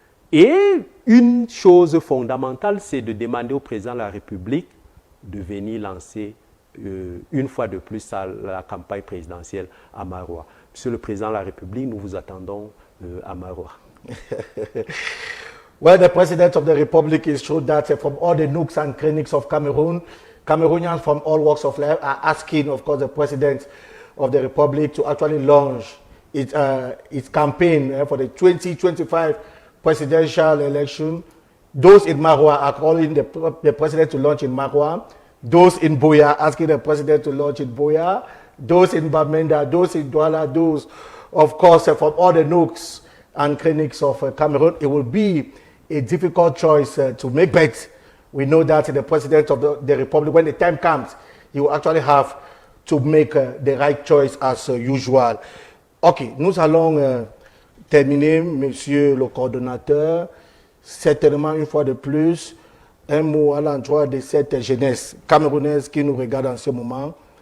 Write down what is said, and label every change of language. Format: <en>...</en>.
<fr>Et une chose fondamentale, c'est de demander au président de la République de venir lancer une fois de plus la campagne présidentielle à Maroua. Monsieur le président de la République, nous vous attendons à Maroua.</fr> <en>Well, the President of the Republic is sure that from all the nooks and crannies of Cameroon, Cameroonians from all walks of life are asking, of course, the President of the Republic to actually launch its campaign for the 2025 presidential election. Those in Maroua are calling the President to launch in Maroua. Those in Buea asking the President to launch in Buea. Those in Bamenda, those in Douala, those, of course, from all the nooks and crannies of Cameroon. It will be a difficult choice to make, but we know that the President of the Republic, when the time comes, he will actually have to make the right choice as usual.</en> <fr>Ok, nous allons terminer, monsieur le coordonnateur. Certainement, une fois de plus, un mot à l'endroit de cette jeunesse camerounaise qui nous regarde en ce moment.</fr>